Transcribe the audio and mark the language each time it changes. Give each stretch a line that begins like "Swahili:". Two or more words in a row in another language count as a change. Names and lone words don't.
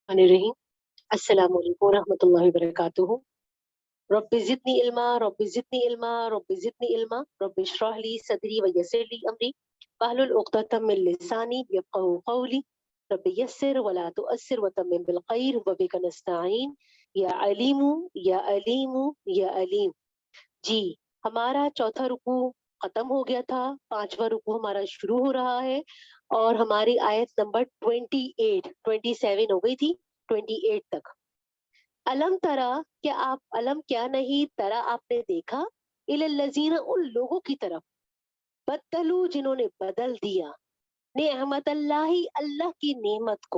Arabic: रहीम। السلام عليكم رحمة الله وبركاته. رب زدني علما رب زدني علما رب زدني علما رب اشرح لي صدري ويسر لي أمري واحلل عقدة من لساني يفقهوا قولي. رب يسر ولا تعسر وتمم بالخير وبك نستعين يا عليم يا عليم يا عليم.
Hindi: जी, हमारा चौथा रुकू खत्म हो गया था, पांचवा रुकू हमारा शुरू हो रहा है और हमारी आयत नंबर 27 हो गई थी, 28 तक।
Arabic: ألم تر,
Hindi: क्या आप अलम क्या नहीं तरा आपने देखा, इलल्लज़ीना उन लोगों की तरफ, बदलू जिन्होंने बदल दिया,
Arabic: نعمة الله
Hindi: अल्लाह की नेमत को।